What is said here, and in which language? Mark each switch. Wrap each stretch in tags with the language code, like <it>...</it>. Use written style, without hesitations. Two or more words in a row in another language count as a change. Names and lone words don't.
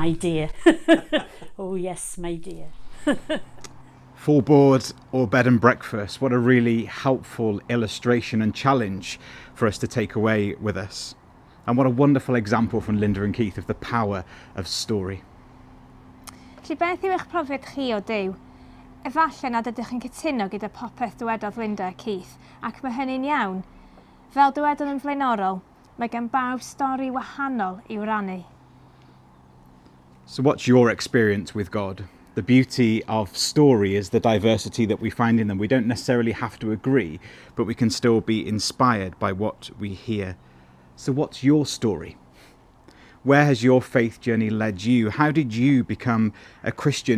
<en>My dear. Oh yes, my dear. Full board or bed and breakfast, what a really helpful illustration and challenge for us to take away with us. And what a wonderful example from Linda and Keith of the power of story.</en> <cy>Felly beth yw eich profiad chi o Duw? Efallai nad ydych chi'n cytuno gyda popeth dywedodd Linda a Keith, ac mae hynny'n iawn. Fel dywedodd yn flaenorol, mae gan bawb stori wahanol i'w rannu.</cy> <en>So what's your experience with God? The beauty of story is the diversity that we find in them. We don't necessarily have to agree, but we can still be inspired by what we hear. So what's your story? Where has your faith journey led you? How did you become a Christian?</en>